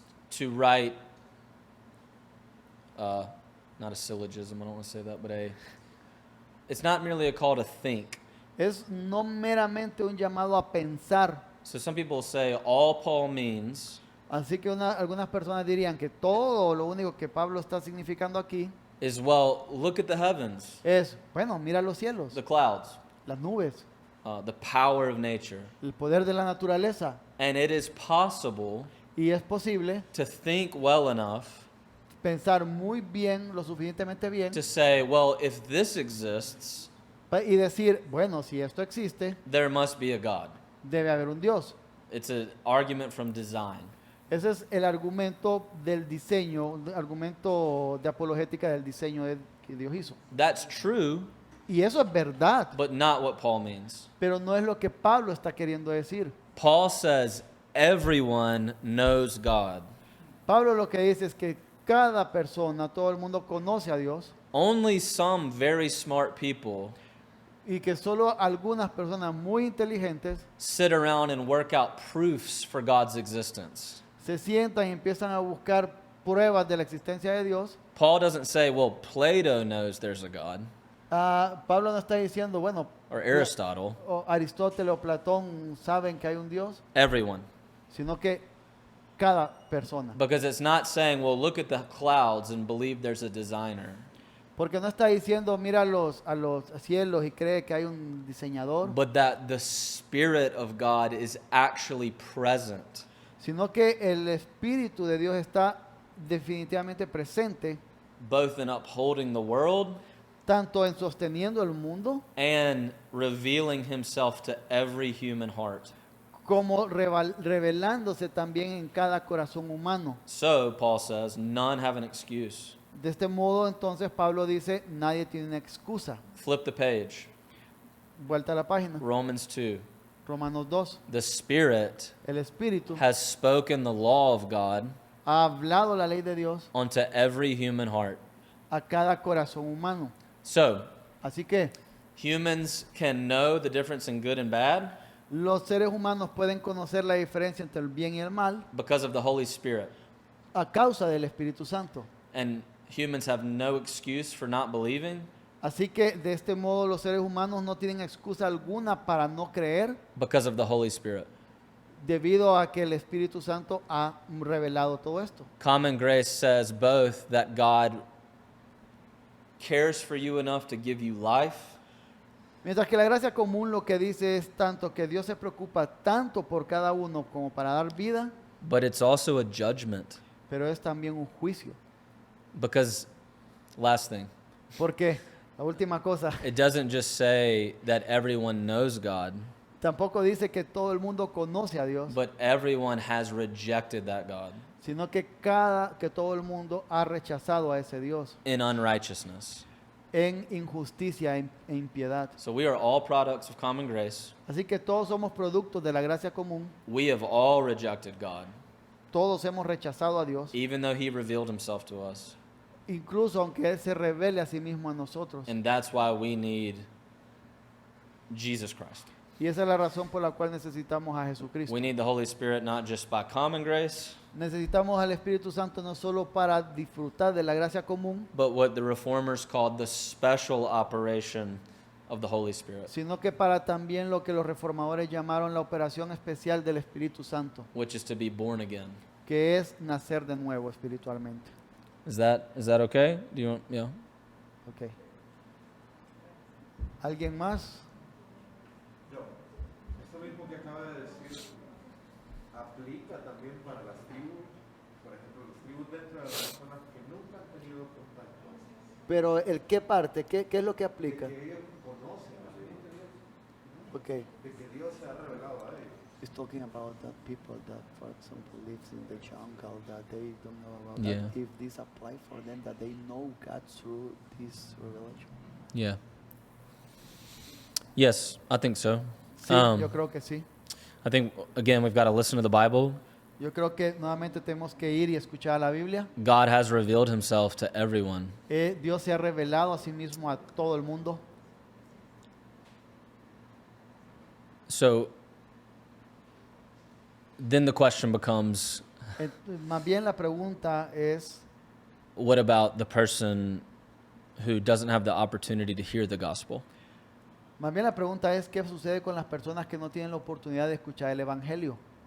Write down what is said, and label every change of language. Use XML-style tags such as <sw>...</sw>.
<en>to write, not a syllogism, I don't want to say that, but it's not merely a call to think.</en> <es>es no meramente un llamado a pensar.</es> <en>So some people say all Paul means</en> <es>Así que algunas personas dirían que todo lo único que Pablo está significando aquí</es> <en>is, well, look at the heavens,</en> <es>es, bueno, mira los cielos,</es> <en>the clouds,</en> <es>las nubes,</es> <en>the power of nature.</en> <es>el poder de la naturaleza.</es> <en>And it is possible</en> <es>Y es posible</es> <en>to think well enough</en> <es>pensar muy bien, lo suficientemente bien,</es> <en>to say, well, if this exists,</en> <es>y decir, bueno, si esto existe,</es> <en>there must be a God.</en> <es>debe haber un Dios.</es> <en>It's an argument from design.</en> <es>Ese es el argumento del diseño, el argumento de apologética del diseño que Dios hizo.</es> <en>That's true,</en> <es>Y eso es verdad,</es> <en>but not what Paul means.</en> <es>pero no es lo que Pablo está queriendo decir.</es> <en>Paul says everyone knows God.</en> <es>Pablo lo que dice es que cada persona, todo el mundo conoce a Dios,</es> <en>only some very smart people</en> <es>y que solo algunas personas muy inteligentes</es> <en>sit around and work out proofs for God's existence.</en> <es>se sientan y empiezan a buscar pruebas de la existencia de Dios.</es> <en>Paul doesn't say, well, Plato knows there's a God,</en> <es>Pablo no está diciendo, bueno,</es> <en>or Aristotle.</en> <es>o Aristóteles o Platón saben que hay un Dios,</es> <en>Everyone.</en> <es>sino que cada persona.</es> <en>Because it's not saying, well, look at the clouds and believe there's a designer.</en> <es>Porque no está diciendo, mira a los cielos y cree que hay un diseñador,</es> <en>But that the Spirit of God is actually present</en> <es>sino que el Espíritu de Dios está definitivamente presente,</es> <en>both in upholding the world</en> <es>tanto en sosteniendo el mundo,</es> <en>and revealing himself to every human heart.</en> <es>como revelándose también en cada corazón humano.</es> <en>So, Paul says, none have an excuse.</en> <es>De este modo, entonces, Pablo dice, nadie tiene una excusa.</es> <en>Flip the page.</en> <es>Vuelta a la página.</es> <en>Romans 2.</en> <es>Romanos 2.</es> <en>The Spirit</en> <es>El Espíritu</es> <en>has spoken the law of God</en> <es>ha hablado la ley de Dios</es> <en>onto every human heart.</en> <es>a cada corazón humano.</es> <en>So,</en> <es>Así que</es> <en>humans can know the difference in good and bad</en> <es>los seres humanos pueden conocer la diferencia entre el bien y el mal</es> <en>because of the Holy Spirit.</en> <es>a causa del Espíritu Santo.</es> <en>And humans have no excuse for not believing</en> <es>Así que de este modo los seres humanos no tienen excusa alguna para no creer</es> <en>because of the Holy Spirit.</en> <es>debido a que el Espíritu Santo ha revelado todo esto.</es> <en>Common grace says both that God cares for you enough to give you life,</en> <es>Mientras que la gracia común lo que dice es tanto que Dios se preocupa tanto por cada uno como para dar vida,</es> <en>but it's also a judgment.</en> <es>pero es también un juicio.</es> <en>Because, last thing,</en> <es>Porque la última cosa,</es> <en>it doesn't just say that everyone knows God,</en> <es>tampoco dice que todo el mundo conoce a Dios,</es> <en>but everyone has rejected that God</en> <es>sino que todo el mundo ha rechazado a ese Dios</es> <en>in unrighteousness.</en> <es>en injusticia e impiedad.</es> <en>So we are all products of common grace.</en> <es>Así que todos somos productos de la gracia común,</es> <en>We have all rejected God,</en> <es>todos hemos rechazado a Dios,</es> <en>even though He revealed Himself to us.</en> <es>incluso aunque Él se revele a sí mismo a nosotros.</es> <en>And that's why we need Jesus Christ.</en> <es>Y esa es la razón por la cual necesitamos a Jesucristo.</es> <en>We need the Holy Spirit not just by common grace,</en> <es>Necesitamos al Espíritu Santo no solo para disfrutar de la gracia común,</es> <en>but what the reformers called the special operation of the Holy Spirit,</en> <es>sino que para también lo que los reformadores llamaron la operación especial del Espíritu Santo,</es> <en>which is to be born again.</en> <es>que es nacer de nuevo espiritualmente.</es> <en>Is that okay? Do you want, yeah? Okay.</en> <es>¿Alguien más? Yo, esto mismo que acaba de decir aplica también para las tribus, por ejemplo, las tribus dentro de las personas que nunca han tenido contacto, Pero el qué parte, qué es lo que aplica. de que ellos conocen a Dios,</es> <en>Okay.</en> <es>de que Dios se ha revelado a ellos.</es> <en>It's talking about that people that, for example, lives in the jungle, that they don't know about Yeah. that. If this apply for them, that they know God through this revelation. Yeah. Yes, I think so.</en> <es>Sí, yo creo que sí.</es> <en>I think, again, we've got to listen to the Bible.</en> <es>Yo creo que nuevamente tenemos que ir y escuchar la Biblia.</es> <en>God has revealed Himself to everyone.</en> <es>Dios se ha revelado a sí mismo a todo el mundo.</es> <en>So then the question becomes,</en> <es>Más bien la pregunta es,</es> <en>what about the person who doesn't have the opportunity to hear the gospel?</en> <es>más bien la pregunta es, ¿qué sucede con las personas que no tienen la oportunidad de escuchar el Evangelio?</es>